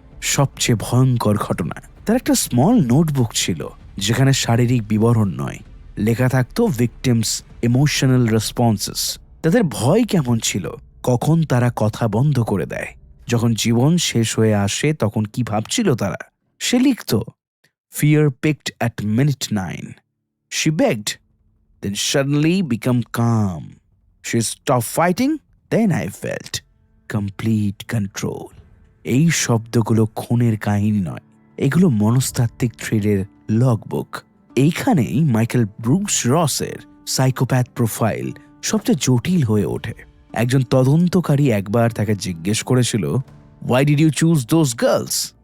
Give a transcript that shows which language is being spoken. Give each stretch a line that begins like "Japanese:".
Bangla: সবচেয়ে ভয়ঙ্কর ঘটনা, তার একটা স্মল নোটবুক ছিল, যেখানে শারীরিক বিবরণ নয়, লেখা থাকতো
English: Victims emotional responses.
Bangla: তাদের ভয় কেমন ছিল, কখন তারা কথা বন্ধ করে দেয়, যখন জীবন শেষ হয়ে আসে তখন কি ভাবছিল তারা। সে লিখত,
English: Fear picked at minute 9. She begged, then suddenly become calm. She stopped fighting, then I felt complete control.
Bangla: এই শব্দগুলো খুনের কাহিনী নয়, এগুলো মনস্তাত্ত্বিক থ্রিলের লগবুক। এইখানেই মাইকেল ব্রুস রসের সাইকোপ্যাথ প্রোফাইল সবচেয়ে জটিল হয়ে ওঠে। একজন তদন্তকারী একবার তাকে জিজ্ঞেস করেছিল,
English: Why did you choose those girls?